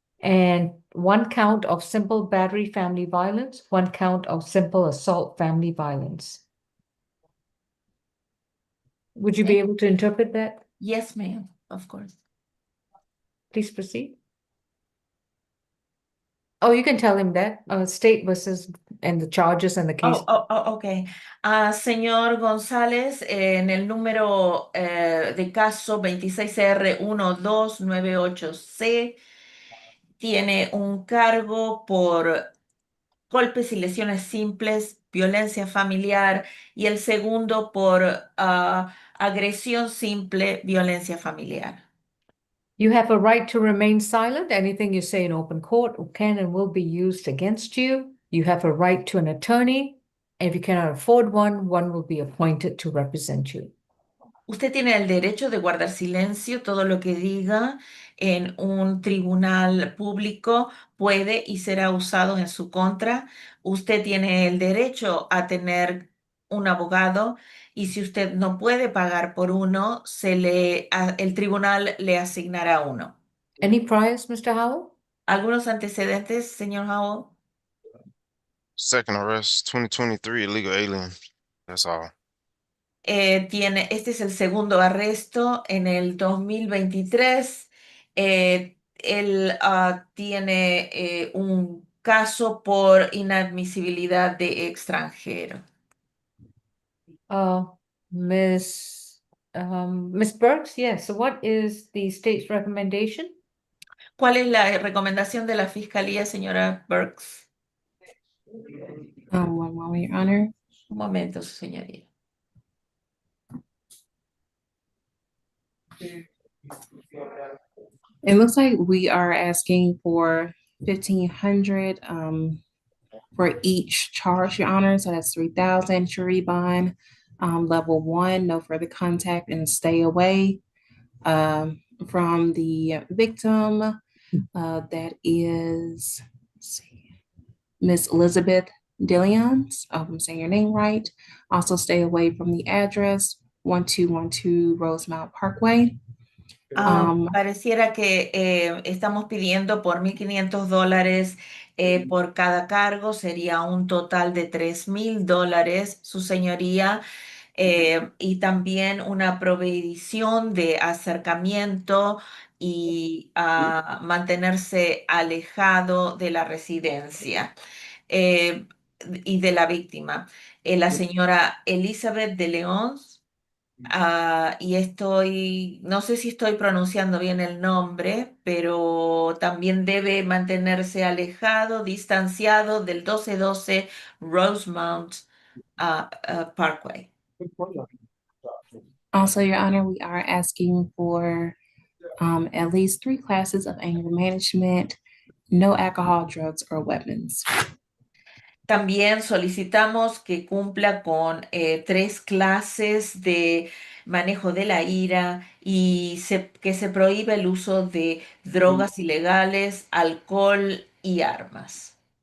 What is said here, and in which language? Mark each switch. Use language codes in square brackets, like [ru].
[en] And one count of simple battery family violence, one count of simple assault family violence. Would you be able to interpret that? Yes, ma'am, of course. Please proceed. Oh, you can tell him that, state versus, and the charges and the case. Ok. [es] Señor González, en el número de caso 26R1298C, tiene un cargo por golpes y lesiones simples, violencia familiar, y el segundo por agresión simple, violencia familiar. [en] You have a right to remain silent. Anything you say in open court can and will be used against you. You have a right to an attorney. And if you cannot afford one, one will be appointed to represent you. [es] Usted tiene el derecho de guardar silencio. Todo lo que diga en un tribunal público puede y será usado en su contra. Usted tiene el derecho a tener un abogado y si usted no puede pagar por uno, el tribunal le asignará uno. [en] Any priors, Mr. Howell? [es] ¿Algunos antecedentes, señor Howell? [en] Second arrest, 2023, illegal alien. That's all. [es] Este es el segundo arresto en el 2023. Él tiene un caso por inadmisibilidad de extranjero. [en] Miss Burks, yes. So what is the state's recommendation? [es] ¿Cuál es la recomendación de la fiscalía, señora Burks? [en] One moment, Your Honor. [es] Un momento, su señoría. [en] It looks like we are asking for 1,500 for each charge, Your Honor. So that's 3,000 jury bond. Level 1, no further contact and stay away from the victim. That is, let's see, Miss Elizabeth Dillions. I hope I'm saying your name right. Also stay away from the address 1212 Rosemount Parkway. [es] Pareciera que estamos pidiendo por $1,500 por cada cargo, sería un total de $3,000, su señoría, y también una prohibición de acercamiento y mantenerse alejado de la residencia y de la víctima. La señora Elizabeth de León. Y no sé si estoy pronunciando bien el nombre, pero también debe mantenerse alejado, distanciado del 1212 Rosemount Parkway. [en] Also, Your Honor, we are asking for at least 3 classes of anger management, no alcohol, drugs, or weapons. [es] También solicitamos que cumpla con 3 clases de manejo de la ira y que se prohíbe el uso de drogas ilegales, alcohol y armas.